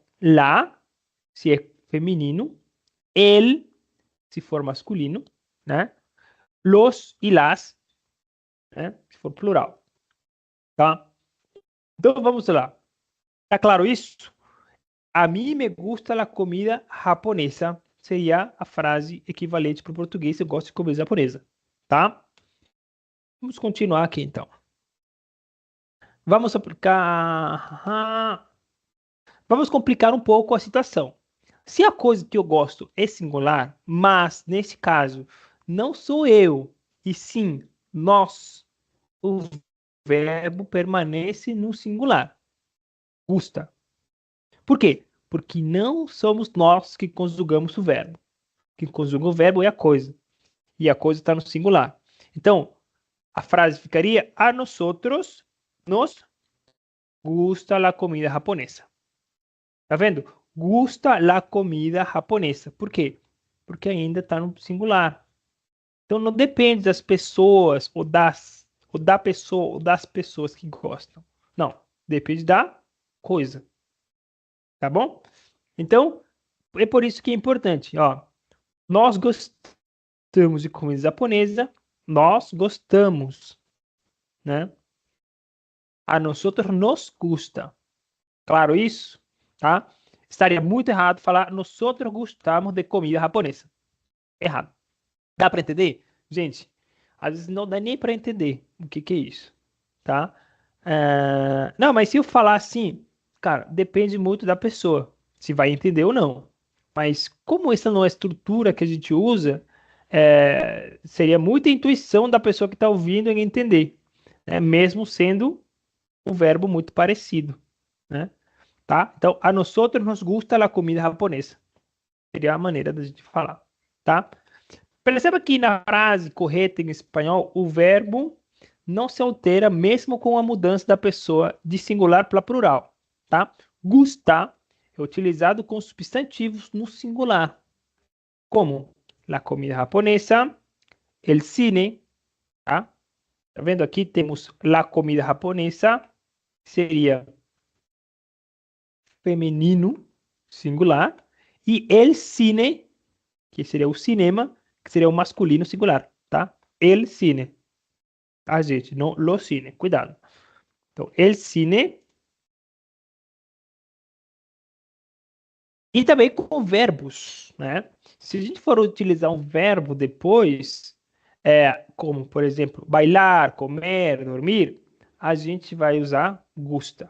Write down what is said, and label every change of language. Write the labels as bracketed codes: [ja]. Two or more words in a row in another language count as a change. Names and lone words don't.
[pt] Lá, se é feminino, el, se for masculino, né? Los e las, né? Se for plural, tá? Então vamos lá. Tá claro isso? A mim [es] me gusta la comida japonesa. [pt] Seria a frase equivalente para o português. Eu gosto de comida japonesa, tá? Vamos continuar aqui então. Vamos aplicar. Vamos complicar um pouco a situação. Se a coisa que eu gosto é singular, mas, nesse caso, não sou eu, e sim nós, o verbo permanece no singular. Gusta. Por quê? Porque não somos nós que conjugamos o verbo. Quem conjuga o verbo é a coisa. E a coisa está no singular. Então, a frase ficaria: [es] a nosotros nos gusta la comida japonesa. [pt] Tá vendo? Gusta la comida japonesa. Por quê? Porque ainda está no singular. Então não depende das pessoas ou da pessoa ou das pessoas que gostam. Não, depende da coisa, tá bom? Então, é por isso que é importante, ó. Nós gostamos de comida japonesa, nós gostamos, né? [es] A nosotros nos gusta. [pt] Claro isso, tá? Estaria muito errado falar nosotros gostamos de comida japonesa. Errado. Dá para entender? Gente, às vezes não dá nem para entender o que é isso, tá? Não, mas se eu falar assim, cara, depende muito da pessoa, se vai entender ou não. Mas como essa não é a estrutura que a gente usa, seria muita intuição da pessoa que está ouvindo em entender, né? Mesmo sendo um verbo muito parecido, né? Tá? Então, [es] a nosotros nos gusta la comida japonesa. [pt] Seria a maneira da gente falar, tá? Perceba que na frase correta em espanhol, o verbo não se altera mesmo com a mudança da pessoa de singular para plural, tá? Gustar é utilizado com substantivos no singular, [es] como la comida japonesa, el cine, [pt] tá? Tá vendo aqui? Temos [es] la comida japonesa, [pt] seria feminino, singular, e [es] el cine, [pt] que seria o cinema, que seria o masculino singular, tá? [es] El cine. [pt] Tá, gente? Não [es] lo cine, [pt] cuidado. Então, [es] el cine. [pt] E também com verbos, né? Se a gente for utilizar um verbo depois, como, por exemplo, bailar, comer, dormir, a gente vai usar gusta.